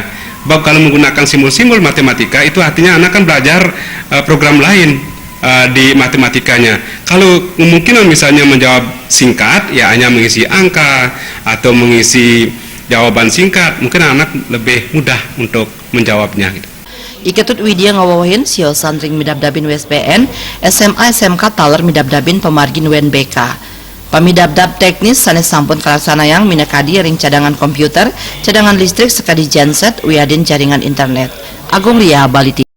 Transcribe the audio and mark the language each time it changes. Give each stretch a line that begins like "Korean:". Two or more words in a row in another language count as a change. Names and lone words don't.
Indonesian: Sebab kalau menggunakan simbol-simbol matematika itu artinya anak kan belajar program lain di matematikanya. Kalau kemungkinan misalnya menjawab singkat ya hanya mengisi angka atau mengisi jawaban singkat, mungkin anak lebih mudah untuk menjawabnya gitu.
Balinese: Iketut Widya ngawawahin siosan ring midabdabin USBN SMA SMK taler midabdabin pemargin UNBK. Pamidabdab teknis sanes sampun kalaksanayang minakadi ring cadangan komputer, cadangan listrik sekadi genset wiadin jaringan internet. Agung Ria Baliti.